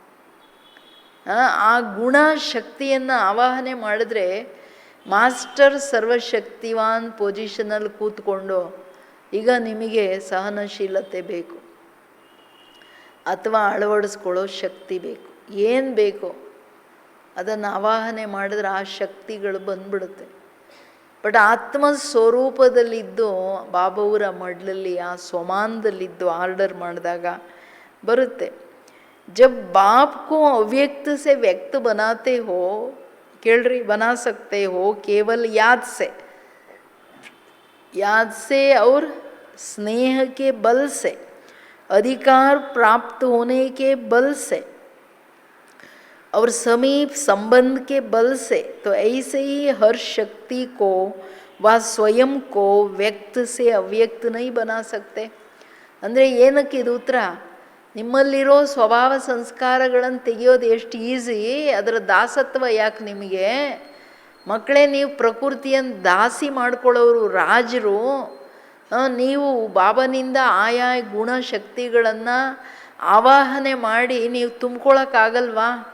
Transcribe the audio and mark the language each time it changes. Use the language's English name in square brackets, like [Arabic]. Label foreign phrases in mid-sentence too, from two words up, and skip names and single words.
[Kannada] ಆ ಗುಣ ಶಕ್ತಿಯನ್ನು ಆವಾಹನೆ ಮಾಡಿದ್ರೆ ಮಾಸ್ಟರ್ ಸರ್ವಶಕ್ತಿವಾನ್ ಪೊಸಿಷನಲ್ಲಿ ಕೂತ್ಕೊಂಡು, ಈಗ ನಿಮಗೆ ಸಹನಶೀಲತೆ ಬೇಕು ಅಥವಾ ಅಳವಡಿಸ್ಕೊಳ್ಳೋ ಶಕ್ತಿ ಬೇಕು, ಏನು ಬೇಕೋ ಅದನ್ನು ಆವಾಹನೆ ಮಾಡಿದ್ರೆ ಆ ಶಕ್ತಿಗಳು ಬಂದ್ಬಿಡುತ್ತೆ. ಬಟ್ ಆತ್ಮ ಸ್ವರೂಪದಲ್ಲಿದ್ದು ಬಾಬಾವರ ಮಡ್ಲಲ್ಲಿ ಆ ಸ್ವಮಾನದಲ್ಲಿದ್ದು ಆರ್ಡರ್ ಮಾಡಿದಾಗ ಬರುತ್ತೆ. [Hindi] जब बाप को अव्यक्त से व्यक्त बनाते हो, ಕೇಳ್ರಿ, बना सकते हो केवल याद से और स्नेह के बल से, अधिकार प्राप्त होने के बल से और समीप संबंध के बल से, तो ऐसे ही हर शक्ति को व स्वयं को व्यक्त से अव्यक्त नहीं बना सकते. [Kannada] ಅಂದರೆ ಏನಕ್ಕೆ ಇದು ಉತ್ತರ? ನಿಮ್ಮಲ್ಲಿರೋ ಸ್ವಭಾವ ಸಂಸ್ಕಾರಗಳನ್ನು ತೆಗೆಯೋದು ಎಷ್ಟು ಈಸಿ, ಅದರ ದಾಸತ್ವ ಯಾಕೆ ನಿಮಗೆ? ಮಕ್ಕಳೇ, ನೀವು ಪ್ರಕೃತಿಯನ್ನು ದಾಸಿ ಮಾಡ್ಕೊಳ್ಳೋರು, ರಾಜರು. ನೀವು ಬಾಬನಿಂದ ಆಯಾ ಗುಣಶಕ್ತಿಗಳನ್ನು ಆವಾಹನೆ ಮಾಡಿ ನೀವು ತುಂಬ್ಕೊಳ್ಳೋಕ್ಕಾಗಲ್ವಾ?